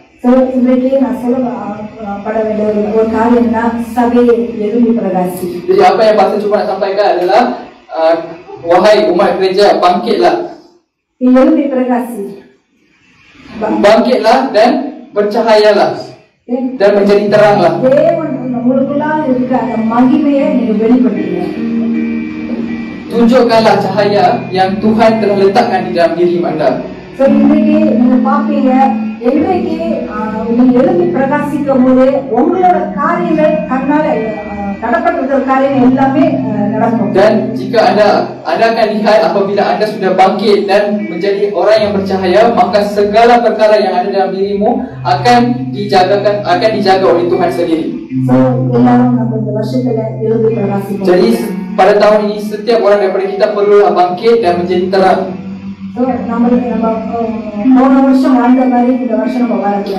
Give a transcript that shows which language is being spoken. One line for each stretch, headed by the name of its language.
Tamil: So இன்றைக்கு நான் சொல்லப்பட வேண்டிய ஒரு காரியம்னா சபையை எழும்பி பிரகாசி.
Malay: Jadi apa yang pastor cuba nak sampaikan adalah wahai umat gereja, bangkitlah.
Tamil: எழும்பி பிரகாசி.
Malay: Bangkitlah dan bercahayalah dan menjadi teranglah.
Tamil: தேவன் உங்களுக்குள்ள இருக்க அந்த மகிமையை நீங்க வெளிப்படுத்துங்க.
Malay: Tunjukkanlah cahaya yang Tuhan telah letakkan di dalam diri anda.
Tamil: So இன்னைக்கு நீங்க பாப்பீங்க, என்றைக்கு நீங்க எழும்பி பிரகாசிக்கும் போது உங்களோட காரியங்கள் கண்ணால தடப்பட்டிருக்கிற காரியங்கள் எல்லாமே நடக்கும்.
Malay: Dan jika anda akan lihat apabila anda sudah bangkit dan menjadi orang yang bercahaya, maka segala perkara yang ada dalam dirimu akan dijaga oleh Tuhan sendiri.
Tamil: So எல்லாரும் நம்ம இந்த வருஷத்துல எழும்பி பிரகாசிப்போம்.
Malay: Jadi pada tahun ini setiap orang daripada kita perlu bangkit dan menjadi terang.
Tamil: So நம்ம போன வருஷம் வாழ்ந்த மாதிரி இந்த வருஷம் நம்ம வாழக்கூடாது.